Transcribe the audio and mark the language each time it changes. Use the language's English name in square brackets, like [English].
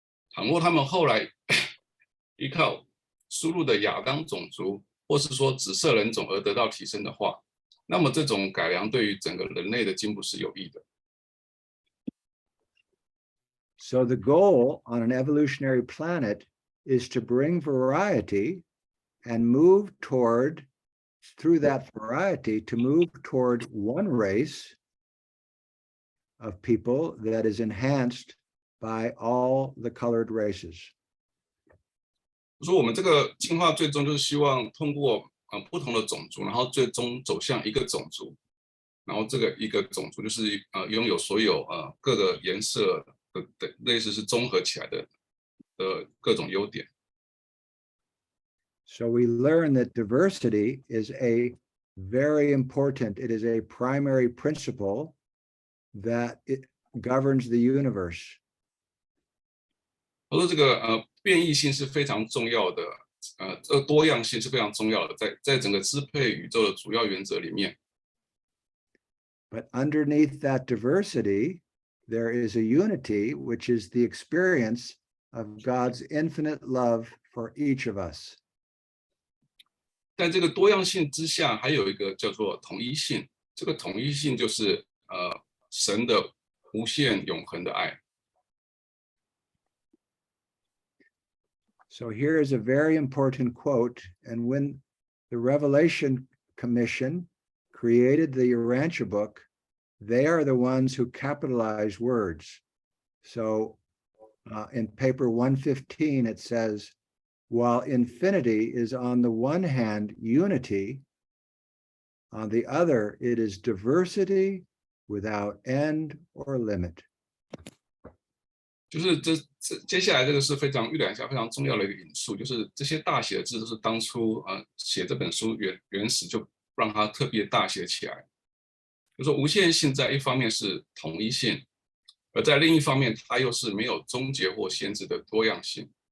[Chinese] 倘若他们后来依靠输入的亚当种族，或是说紫色人种而得到提升的话，那么这种改良对于整个人类的进步是有益的。 [English] So the goal on an evolutionary planet is to bring variety and move through that variety, to move toward one race of people that is enhanced by all the colored races. [Chinese] 就说我们这个进化最终就是希望通过不同的种族，然后最终走向一个种族，然后这个一个种族就是拥有所有各个颜色的类似是综合起来的各种优点。 [English] So we learn that diversity is a very important, it is a primary principle that it governs the universe. [Chinese] 我说这个变异性是非常重要的，这个多样性是非常重要的，在整个支配宇宙的主要原则里面。 [English] But underneath that diversity, there is a unity, which is the experience of God's infinite love for each of us. [Chinese] 在这个多样性之下，还有一个叫做统一性。这个统一性就是神的无限永恒的爱。 [English] So here is a very important quote. And when the Revelation Commission created the Urantia book, they are the ones who capitalize words. So in paper 115, it says, while infinity is on the one hand unity, on the other, it is diversity without end or limit. [Chinese] 就是接下来这个是非常预览一下非常重要的一个引述，就是这些大写的字都是当初写这本书原始就让它特别大写起来。就说无限性在一方面是统一性，而在另一方面它又是没有终结或限制的多样性。